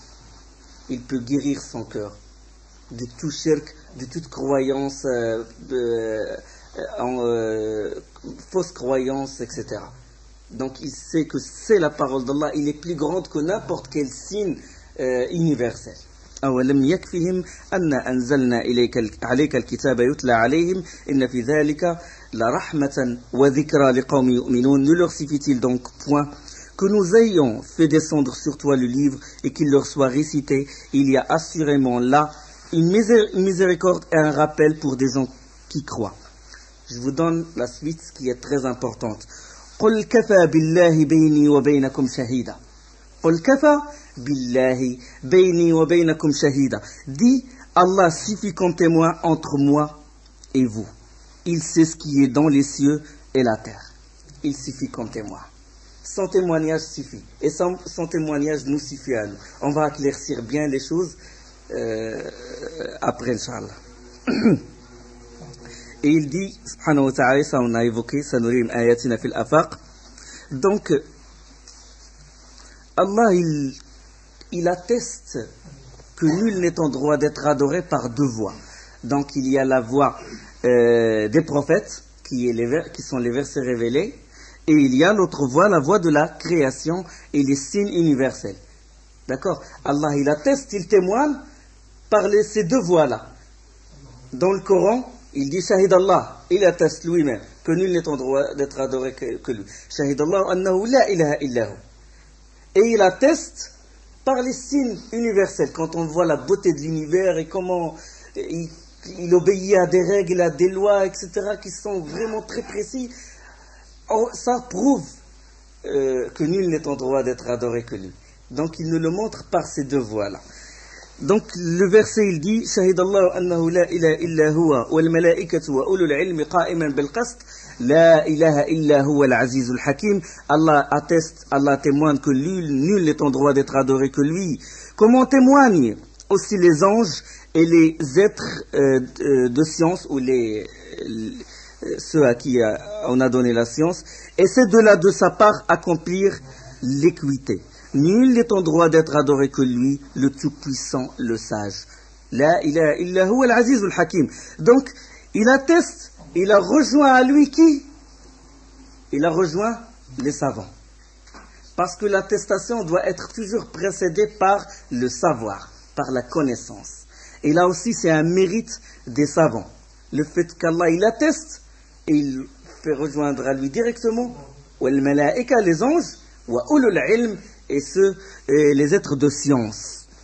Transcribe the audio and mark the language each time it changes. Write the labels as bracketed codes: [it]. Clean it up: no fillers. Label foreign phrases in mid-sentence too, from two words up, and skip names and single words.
[fr] Il peut guérir son cœur de tout shirk, de toute croyance fausse croyance, etc. Donc il sait que c'est la parole d'Allah, il est plus grande que n'importe quel signe universel. [ar] أَوَلَمْ يَكْفِهِمْ أَنَّا أَنزَلْنَا عَلَيْكَ الْكِتَابَ يُتْلَى عَلَيْهِمْ إِنَّ فِي ذَلِكَ لَرَحْمَةً وَذِكْرَى لِقَوْمٍ يُؤْمِنُونَ. [fr] Ne leur suffit-il donc point que nous ayons fait descendre sur toi le livre et qu'il leur soit récité? Il y a assurément là une miséricorde et un rappel pour des gens qui croient. Je vous donne la suite qui est très importante. [ar] قل كفى بالله بيني وبينكم شهيدا. قل كفى بالله بيني وبينكم شهيدا. [fr] Dis, Allah suffit comme témoin entre moi et vous. Il sait ce qui est dans les cieux et la terre. Il suffit comme témoin. Son témoignage suffit. Et son témoignage nous suffit à nous. On va éclaircir bien les choses après, Inch'Allah. Et il dit, [ar] سبحانه وتعالى, [fr] ça on a évoqué, [ar] سنريهم آياتنا في الآفاق. [fr] Donc, Allah, il atteste que nul n'est en droit d'être adoré par deux voies. Donc, il y a la voie des prophètes, qui sont les versets révélés, et il y a l'autre voie, la voie de la création et les signes universels. D'accord? Allah, il atteste, il témoigne par ces deux voies-là. Dans le Coran, il dit [ar] شهد الله, [fr] il atteste lui-même que nul n'est en droit d'être adoré que lui. [ar] شهد الله أنه لا إله إلا هو. [fr] Et il atteste par les signes universels, quand on voit la beauté de l'univers et comment il obéit à des règles, à des lois, etc., qui sont vraiment très précis. Ça prouve que nul n'est en droit d'être adoré que lui. Donc il nous le montre par ces deux voies-là. Donc le verset il dit [ar] شهد الله أنه لا إله إلا هو والملائكة وأولو العلم قائما بالقسط لا إله إلا هو العزيز الحكيم. [fr] Allah atteste, Allah témoigne que nul n'est en droit d'être adoré que lui. Comment témoignent aussi les anges et les êtres de science ou ceux à qui on a donné la science, et c'est de là de sa part accomplir l'équité. Nul n'est en droit d'être adoré que lui, le tout-puissant, le sage. [ar] لا إله إلا هو العزيز الحكيم. [fr] Donc, il atteste, il a rejoint à lui qui? Il a rejoint les savants. Parce que l'attestation doit être toujours précédée par le savoir, par la connaissance. Et là aussi, c'est un mérite des savants. Le fait qu'Allah, il atteste, et il fait rejoindre à lui directement, [ar] والملائكة, [fr] les anges, [ar] وأولو العلم, [fr] et les êtres de science.